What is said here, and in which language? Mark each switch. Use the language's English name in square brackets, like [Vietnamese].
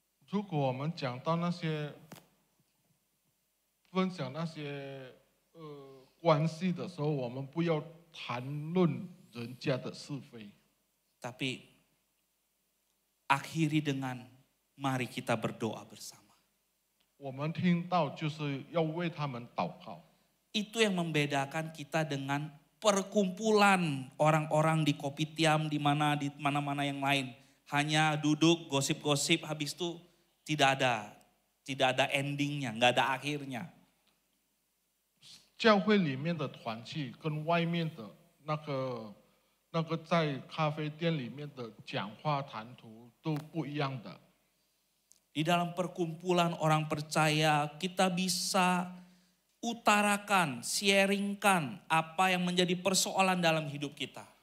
[Chinese] 如果我们讲到那些分享那些关系的时候，我们不要谈论人家的是非， [Indonesian] Tapi akhiri dengan mari kita berdoa bersama. [Chinese] 我们听到就是要为他们祷告。 [Indonesian] Itu yang membedakan kita dengan perkumpulan orang-orang di kopitiam, di mana-mana yang lain. Hanya duduk gosip-gosip, habis itu tidak ada endingnya, nggak ada akhirnya. [Chinese] 教会里面的团契跟外面的那个在咖啡店里面的讲话谈吐都不一样的。 [Indonesian] Di dalam perkumpulan orang percaya kita bisa utarakan, sharingkan apa yang menjadi persoalan dalam hidup kita.